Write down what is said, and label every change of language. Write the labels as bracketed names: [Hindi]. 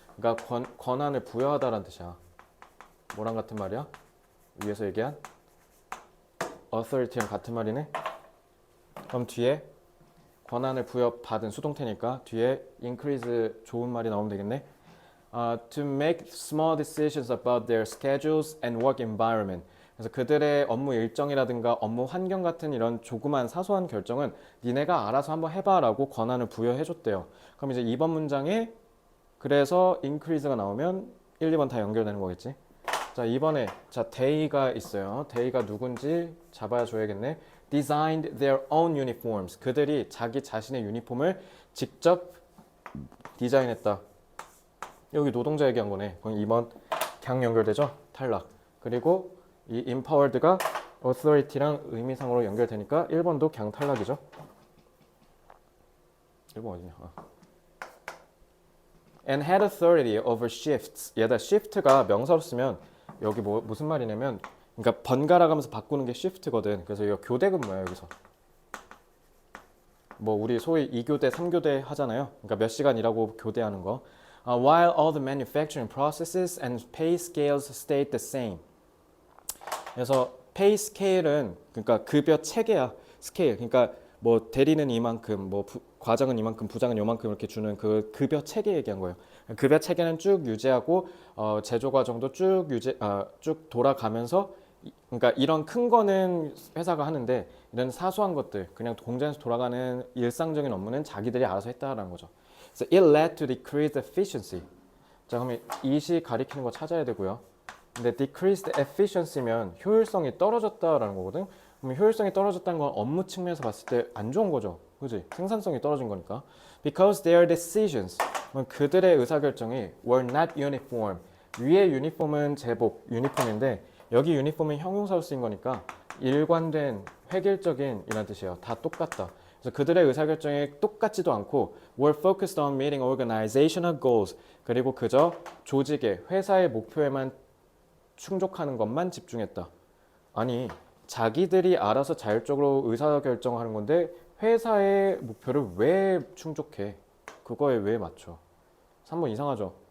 [Korean] 그러니까 권한을 부여하다라는 뜻이야. 뭐랑 같은 말이야? 위에서 얘기한 authority랑 같은 말이네. 그럼 뒤에 권한을 부여받은 수동태니까 뒤에 increase 좋은 말이 나오면 되겠네. [English] To make small decisions about their schedules and work environment. [Korean] 그래서 그들의 업무 일정이라든가 업무 환경 같은 이런 조그만 사소한 결정은 니네가 알아서 한번 해봐라고 권한을 부여해줬대요. 그럼 이제 2번 문장에 그래서 increase가 나오면 1, 2번 다 연결되는 거겠지. 자, 이번에 they가 있어요. they가 누군지 잡아야 줘야겠네. [English] Designed their own uniforms. [Korean] 그들이 자기 자신의 유니폼을 직접 디자인했다. 여기 노동자 얘기한 거네. 그럼 2번 강 연결되죠? 탈락. 그리고 이 empowered가 authority랑 의미상으로 연결되니까 1번도 그냥 탈락이죠. 1번 어디냐? [English] And had authority over shifts. [Korean] 얘다 shift가 명사로 쓰면 여기 무슨 말이냐면 그러니까 번갈아 가면서 바꾸는 게 shift거든. 그래서 이거 교대 근무야 여기서. 뭐 우리 소위 2교대, 3교대 하잖아요. 그러니까 몇 시간 일하고 교대하는 거. [English] While all the manufacturing processes and pay scales stayed the same. [Korean] 그래서 pay scale은 그러니까 급여 체계야. 스케일. 그러니까 뭐 대리는 이만큼, 뭐 과장은 이만큼, 부장은 요만큼 이렇게 주는 그 급여 체계 얘기한 거예요. 급여 체계는 쭉 유지하고 제조 과정도 쭉 돌아가면서 그러니까 이런 큰 거는 회사가 하는데 이런 사소한 것들 그냥 공장에서 돌아가는 일상적인 업무는 자기들이 알아서 했다라는 거죠. 그래서 [English] it led to decreased efficiency. [Korean] 자, 그러면 이시 가리키는 거 찾아야 되고요. 근데 [English] decreased efficiency [Korean] 면 효율성이 떨어졌다라는 거거든. 그럼 효율성이 떨어졌다는 건 업무 측면에서 봤을 때 안 좋은 거죠. 그지? 생산성이 떨어진 거니까. [English] Because their decisions, [Korean] 그들의 의사결정이 [English] were not uniform. [Korean] 위에 유니폼은 제복, 유니폼인데 여기 유니폼은 형용사로 쓰인 거니까 일관된, 획일적인 이란 뜻이에요. 다 똑같다. 그래서 그들의 의사결정이 똑같지도 않고 [English] were focused on meeting organizational goals. [Korean] 그리고 그저 조직의, 회사의 목표에만 충족하는 것만 집중했다. 아니, 자기들이 알아서 자율적으로 의사결정하는 건데 회사의 목표를 왜 충족해? 그거에 왜 맞춰? 3번 이상하죠?